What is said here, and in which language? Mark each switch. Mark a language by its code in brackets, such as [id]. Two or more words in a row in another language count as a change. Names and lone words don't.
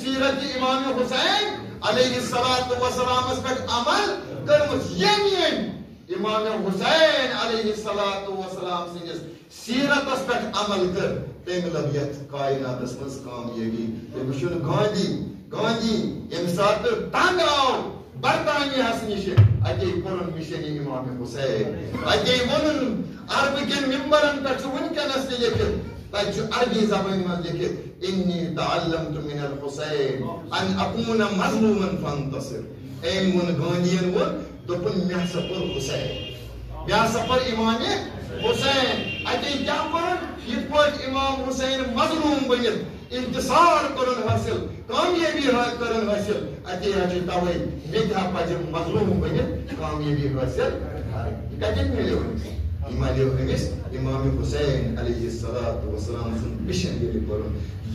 [ks] سیرت امام حسین [ar] علیہ الصلوۃ والسلامس [ks] پٮ۪ٹھ عمل کٔرمٕژ ییٚمۍ امام حسین [ar] علیہ الصلوۃ والسلام [ks] سٕنٛدِس سیرتس پٮ۪ٹھ عمل کٔر تٔمۍ لٔب یتھ کائناتس منٛز کامیٲبی تُہۍ وٕچھِو گاندھی ییٚمہِ ساتہٕ تنگ آو برطانیہس نِش اتے کوٚرُن مِشن امام حسین اتے ووٚنُن عربہٕ کٮ۪ن ممبرن پٮ۪ٹھ چھُ وٕنکٮ۪نس تہِ لیکھِتھ تتہِ چھُ عربی زبٲنۍ منٛز لیکھِتھ [ar] انی تعلمت من الحسین ان اکون مظلوما فانتصر [ks] أمۍ ووٚن گاندھیَن ووٚن دوٚپُن مےٚ ہسا کوٚر حسین مےٚ ہسا کوٚر امام حسین اتے کیٛاہ کوٚرُن یِتھ پٲٹھۍ امام حسین مظلوم بٔنِتھ انتصار کرن حاصل کامیابی کرن حاصل اتے حظ توے مےٚ تہِ پزِ مظلوم بٔنِتھ کامیابی حٲصِل کرٕنۍ کتٮ۪ن مِلیو یہِ مِلیو أمِس امام حسین [ar] علیہ الصلوۃ والسلام [ks] سُنٛد مِشن ییٚلہِ کوٚرُن